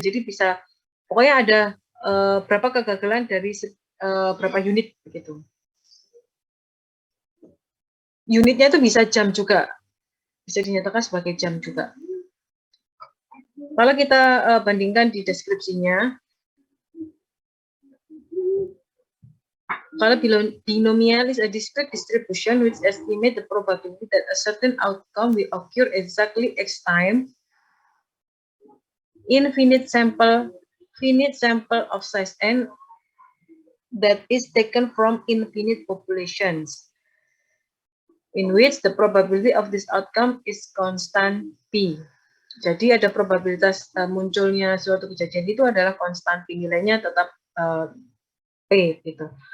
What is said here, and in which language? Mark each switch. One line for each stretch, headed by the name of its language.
Indonesian: Jadi bisa, pokoknya ada berapa kegagalan dari berapa unit begitu. Unitnya itu bisa jam juga, bisa dinyatakan sebagai jam juga. Kalau kita bandingkan di deskripsinya, kalau
English: binomial is a discrete distribution which estimate the probability that a certain outcome will occur exactly x time in finite sample of size n that is taken from infinite populations, in which the probability of this outcome is constant p.
Indonesian: Jadi ada probabilitas munculnya suatu kejadian itu adalah konstan, nilainya tetap p gitu.